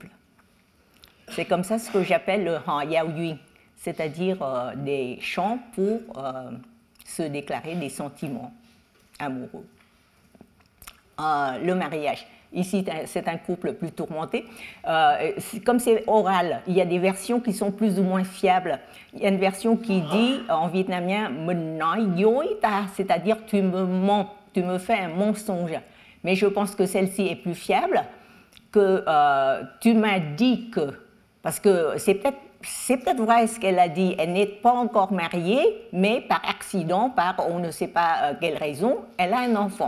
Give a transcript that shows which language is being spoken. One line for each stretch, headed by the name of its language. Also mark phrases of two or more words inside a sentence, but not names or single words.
French: C'est comme ça ce que j'appelle le Han Yao Yui, c'est-à-dire des chants pour se déclarer des sentiments amoureux. Le mariage. Ici, c'est un couple plus tourmenté. Comme c'est oral, il y a des versions qui sont plus ou moins fiables. Il y a une version qui dit, en vietnamien,
Vietnamese: "Mình nói dối ta",
French: c'est-à-dire tu me mens, tu me fais un mensonge. Mais je pense que celle-ci est plus fiable, que tu m'as dit que, parce que c'est peut-être vrai ce qu'elle a dit, elle n'est pas encore mariée, mais par accident, par on ne sait pas quelle raison, elle a un enfant.